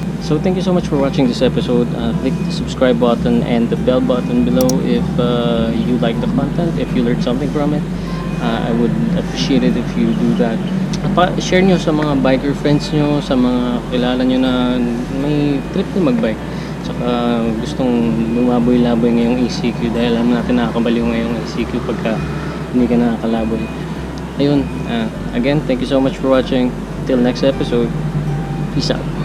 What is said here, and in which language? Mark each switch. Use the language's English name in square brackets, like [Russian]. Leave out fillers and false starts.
[English] So thank you so much for watching this episode. Click the subscribe button and the bell button below if you like the content, if you learned something from it. I would appreciate it if you do that. [Filipino] Share nyo sa mga biker friends nyo, sa mga kilala nyo na may trip na magbike, tsaka gustong lumaboy-laboy ngayong ECQ, dahil alam natin nakakabaliw ngayong ECQ pagka hindi ka nakakalabon. [English] Ayun, again, thank you so much for watching. Till next episode, peace out.